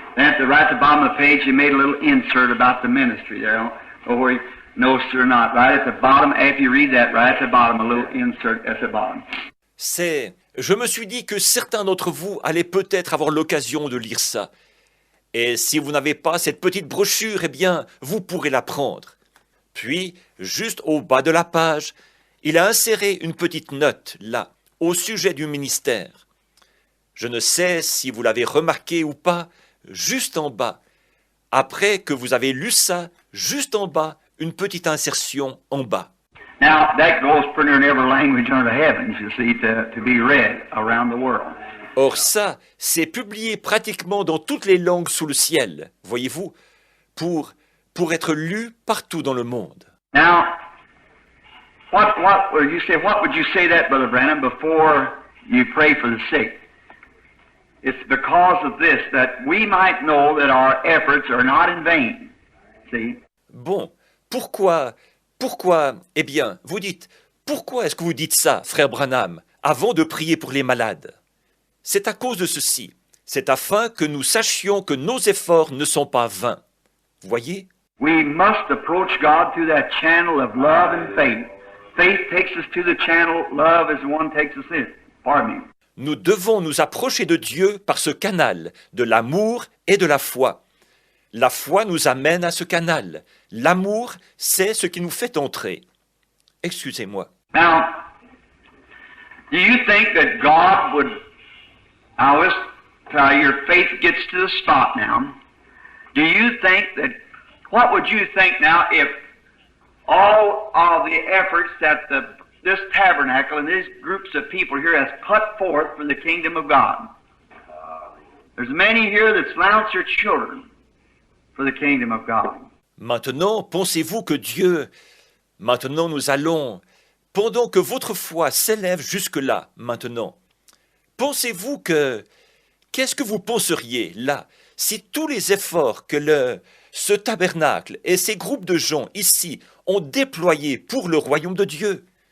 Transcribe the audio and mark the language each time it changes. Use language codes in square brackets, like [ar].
[en] Then at the right at the bottom of the page, you made a little insert about the ministry there, or where you noticed it or not. Right at the bottom, after you read that, right at the bottom, a little insert at the bottom. [fr] Je me suis dit que certains d'entre vous allaient peut-être avoir l'occasion de lire ça. Et si vous n'avez pas cette petite brochure, eh bien, vous pourrez la prendre. Puis, juste au bas de la page, il a inséré une petite note, là, au sujet du ministère. Je ne sais si vous l'avez remarqué ou pas, juste en bas. Après que vous avez lu ça, juste en bas, une petite insertion en bas. [en] Now, that goes pretty in every language under heaven, you see, to be read around the world. [fr] Or ça, c'est publié pratiquement dans toutes les langues sous le ciel, voyez-vous, pour être lu partout dans le monde. [en] Now, what would you say that, Brother Branham, before you pray for the sick? It's because of this, that we might know that our efforts are not in vain. See? [fr] Bon, pourquoi, eh bien, vous dites, pourquoi est-ce que vous dites ça, frère Branham, avant de prier pour les malades? C'est à cause de ceci. C'est afin que nous sachions que nos efforts ne sont pas vains. Vous voyez? [en] We must approach God through that channel of love and faith. Faith takes us to the channel, love is the one takes us in. Pardon me. [fr] Nous devons nous approcher de Dieu par ce canal de l'amour et de la foi. La foi nous amène à ce canal. L'amour, c'est ce qui nous fait entrer. Excusez-moi. [en] Now, do you think that God would... Now, your faith gets to the spot now. Do you think that... What would you think now if all of the efforts that this tabernacle and these groups of people here has put forth for the kingdom of God? There's many here that slounce their children for the kingdom of God. [fr] Maintenant, pensez-vous que Dieu... Maintenant, nous allons... Pendant que votre foi s'élève jusque-là, maintenant, pensez-vous que... Qu'est-ce que vous penseriez, là, si tous les efforts que ce tabernacle et ces groupes de gens ici ont déployés pour le royaume de Dieu?